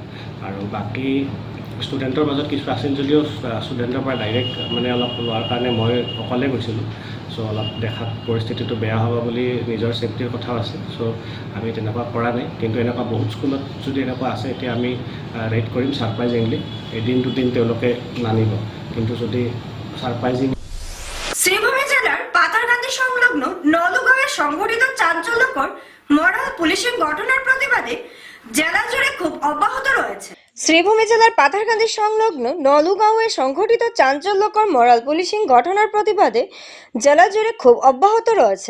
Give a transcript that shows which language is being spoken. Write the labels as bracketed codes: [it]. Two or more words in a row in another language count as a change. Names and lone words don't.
[as] আৰু বাকী ষ্টুডেণ্টৰ মাজত কিছু আছিল যদিও ষ্টুডেণ্টৰ পৰা ডাইৰেক্ট মানে অলপ লোৱাৰ কাৰণে মই অকলে গৈছিলোঁ। চ' অলপ দেখাত পৰিস্থিতিটো বেয়া হ'ব বুলি নিজৰ ছেফটিৰ কথাও আছে। চ' আমি তেনেকুৱা কৰা নাই, কিন্তু এনেকুৱা বহুত স্কুলত যদি এনেকুৱা আছে এতিয়া আমি ৰেড কৰিম ছাৰপ্ৰাইজিংলি। এদিন দুদিন তেওঁলোকে নানিব, কিন্তু যদি ছাৰপ্ৰাইজিং। [bn] শ্রীভূমি জেলার পাতারকান্দি সংলগ্ন নলুগাঁওয়ে সংঘটিত চাঞ্চল্যকর [en] moral policing [bn] ঘটনার প্রতিবাদে জেলা জুড়ে ক্ষোভ অব্যাহত রয়েছে। শ্রীভূমি জেলার পাথারকান্দি সংলগ্ন নলুগাঁওয়ে সংঘটিত চাঞ্চল্যকর [en] moral policing [bn] ঘটনার প্রতিবাদে জেলা জুড়ে ক্ষোভ অব্যাহত রয়েছে।